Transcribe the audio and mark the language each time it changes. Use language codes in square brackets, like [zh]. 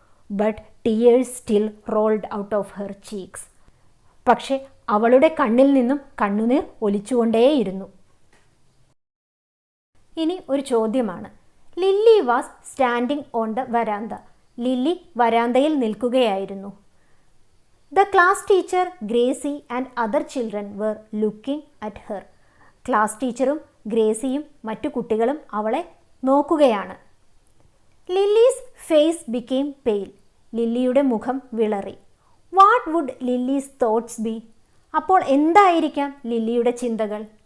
[en] But tears still rolled out of her cheeks. [ml] പക്ഷെ അവളുടെ കണ്ണിൽ നിന്നും കണ്ണുനീർ ഒലിച്ചുകൊണ്ടേയിരുന്നു. ഇനി ഒരു ചോദ്യമാണ്. [en] Lily was standing on the verandah. [ml] Lily വരാന്തയിൽ നിൽക്കുകയായിരുന്നു. [en] The class teacher, Gracie and other children were looking at her. [ml] Class ടീച്ചറും ഗ്രേസിയും മറ്റു കുട്ടികളും അവളെ നോക്കുകയാണ്. [en] Lily's face became pale. [ml] ലില്ലിയുടെ മുഖം വിളറി. [en] What would Lily's thoughts be? [ml] അപ്പോൾ എന്തായിരിക്കാം ലില്ലിയുടെ ചിന്തകൾ?